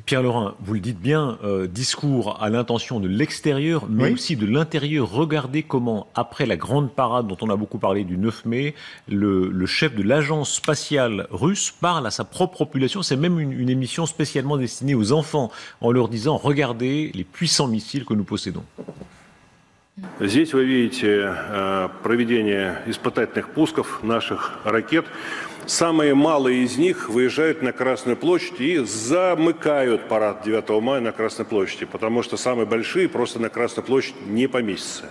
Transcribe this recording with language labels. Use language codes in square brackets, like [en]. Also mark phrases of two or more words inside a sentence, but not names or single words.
[fr] Pierre Lerin, vous le dites bien, discours à l'intention de l'extérieur, mais aussi de l'intérieur. Regardez comment, après la grande parade dont on a beaucoup parlé du 9 mai, le chef de l'agence spatiale russe parle à sa propre population. C'est même une émission spécialement destinée aux enfants, en leur disant « Regardez les puissants missiles que nous possédons ». [ru] Здесь вы видите проведение испытательных пусков наших ракет. Самые малые из них выезжают на Красную площадь и замыкают парад 9 мая на Красной площади, потому что самые большие просто на Красную площадь не поместятся.